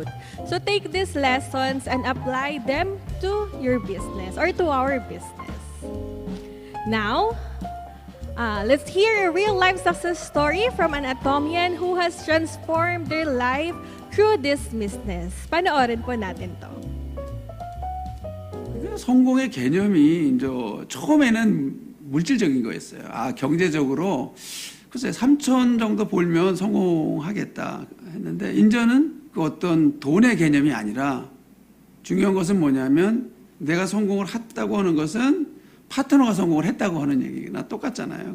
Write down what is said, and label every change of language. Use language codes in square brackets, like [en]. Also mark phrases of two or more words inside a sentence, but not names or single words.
[en] So take these lessons and apply them to your business or to our business. Now, let's hear a real-life success story from an Atomian who has transformed their life through this business. [tl] Panoorin po natin to. [ko] 성공의 개념이 이제 처음에는 물질적인 거였어요. 경제적으로 글쎄 3천 정도 벌면 성공하겠다 했는데 이제는 그 어떤 돈의 개념이 아니라 중요한 것은 뭐냐면 내가 성공을 했다고 하는 것은 파트너가 성공을 했다고 하는 얘기나 똑같잖아요.